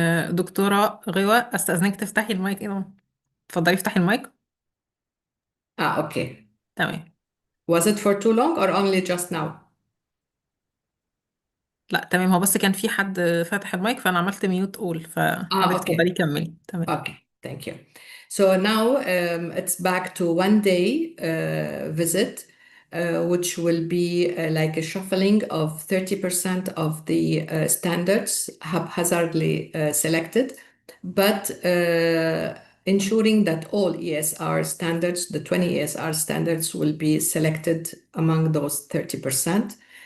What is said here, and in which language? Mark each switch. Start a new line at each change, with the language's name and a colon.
Arabic: دكتورة غوى، استأذنك تفتحي المايك. اتفضلي افتحي المايك.
English: okay.
Arabic: تمام.
English: Was it for too long or only just now?
Arabic: لا تمام، هو بس كان في حد فتح المايك فأنا عملت ميوت أول، فحضرتك
English: okay.
Arabic: اتفضلي كملي. تمام.
English: Okay, thank you. So now it's back to 1 day visit, which will be like a shuffling of 30% of the standards haphazardly selected, but ensuring that all ESR standards, the 20 ESR standards, will be selected among those 30%.